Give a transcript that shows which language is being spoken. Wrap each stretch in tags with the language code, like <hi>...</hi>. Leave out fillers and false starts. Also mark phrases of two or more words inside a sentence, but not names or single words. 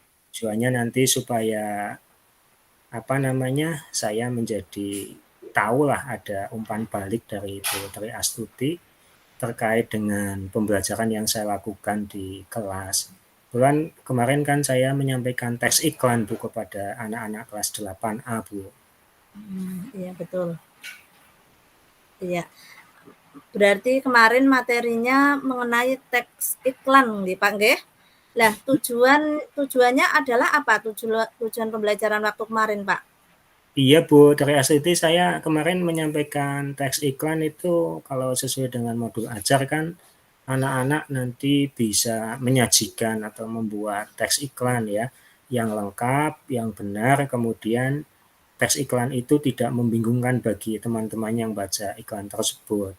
<id>Tujuannya nanti supaya saya menjadi tahulah ada umpan balik dari Astuti terkait dengan pembelajaran yang saya lakukan di kelas. Kebetulan kemarin kan saya menyampaikan teks iklan Bu kepada anak-anak kelas 8A Bu. Iya betul. Iya. Berarti kemarin materinya mengenai teks iklan nggih Pak nggih? Lah tujuannya adalah apa tujuan pembelajaran waktu kemarin Pak? Iya Bu, dari Astuti saya kemarin menyampaikan teks iklan itu kalau sesuai dengan modul ajar kan anak-anak nanti bisa menyajikan atau membuat teks iklan ya yang lengkap, yang benar, kemudian teks iklan itu tidak membingungkan bagi teman-teman yang baca iklan tersebut.</id>